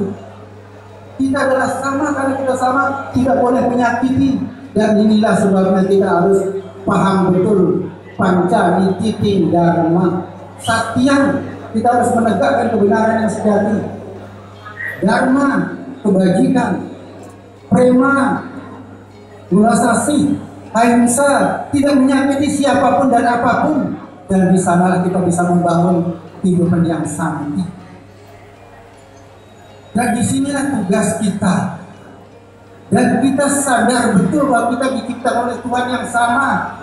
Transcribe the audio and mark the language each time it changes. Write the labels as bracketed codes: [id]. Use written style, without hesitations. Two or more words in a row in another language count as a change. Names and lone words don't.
[id] Kita adalah sama karena kita sama, tidak boleh menyakiti. Dan inilah sebabnya kita harus paham betul panca nititi dharma satya. Kita harus menegakkan kebenaran yang sejati. Dharma, kebajikan, prema, mulasasi, ahimsa, tidak menyakiti siapapun dan apapun. Dan di sanalah kita bisa membangun kehidupan yang santi. Dan disinilah tugas kita. Dan kita sadar betul bahwa kita diciptakan oleh Tuhan yang sama.